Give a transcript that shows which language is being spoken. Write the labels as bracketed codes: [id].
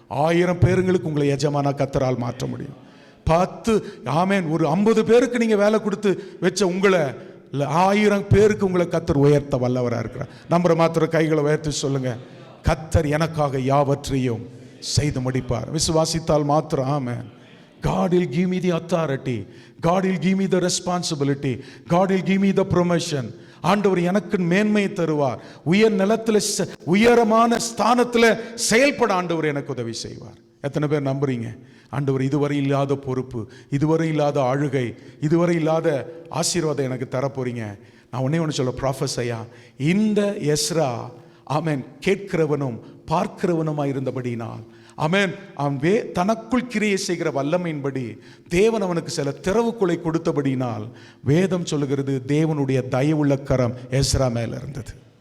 [ta] 1000 பேருங்களுக்கு உங்களை எஜமானா கத்தரால் மாற்ற முடியும். 10 ஆமேன் ஒரு 50 பேருக்கு நீங்கள் வேலை கொடுத்து வச்ச உங்களை 1000 பேருக்கு உங்களை கத்தர் உயர்த்த வல்லவராக இருக்கிறார். நம்புற மாத்திர கைகளை உயர்த்தி சொல்லுங்க, கத்தர் எனக்காக யாவற்றையும் செய்து முடிப்பார். விசுவாசித்தால் மாத்திரம் ஆமேன். [en] God will give me the authority. God will give me the responsibility. God will give me the promotion. [ta] ஆண்டவர் எனக்கு மேன்மையை தருவார். உயர் நிலத்தில் உயரமான ஸ்தானத்தில் செயல்பட ஆண்டவர் எனக்கு உதவி செய்வார். எத்தனை பேர் நம்புறீங்க? ஆண்டவர் இதுவரை இல்லாத பொறுப்பு, இதுவரை இல்லாத ஆளுகை, இதுவரை இல்லாத ஆசீர்வாதம் எனக்கு தரப்போறீங்க. நான் ஒன்று சொல்ல ப்ராஃபஸையா, இந்த எஸ்ரா ஆமென் கேட்கிறவனும் பார்க்கிறவனுமாய் இருந்தபடினால் ஆமென் அவன் தனக்குள் கிரியை செய்கிற வல்லமையின்படி தேவன் அவனுக்கு சில திறவுக்குலை கொடுத்தபடினால் வேதம் சொல்லுகிறது, தேவனுடைய தயவுள்ள கரம் எஸ்ரா மேல இருந்தது.